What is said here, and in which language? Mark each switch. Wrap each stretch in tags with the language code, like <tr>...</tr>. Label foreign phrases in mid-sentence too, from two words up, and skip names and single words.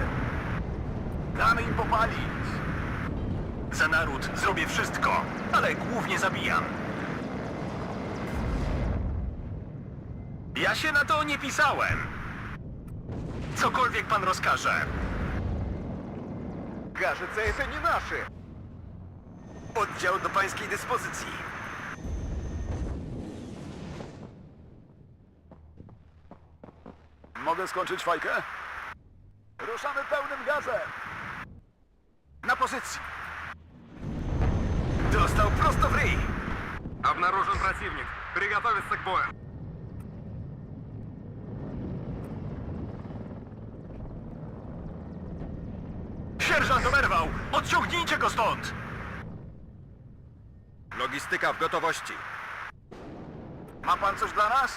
<pl>Damy im popalić. Za naród zrobię wszystko, ale głównie zabijam. Ja się na to nie pisałem. Cokolwiek pan rozkaże.</pl> <ru>Кажется, это не наши.</ru> <pl>Oddział do pańskiej dyspozycji. Mogę skończyć fajkę? Ruszamy pełnym gazem. Na pozycji. Dostał prosto w ryj.</pl> <ru>Обнаружен противник. Приготовиться к бою.</ru> <pl>Sierżant oberwał! Odciągnijcie go stąd! Logistyka w gotowości. Ma pan coś dla nas?</pl>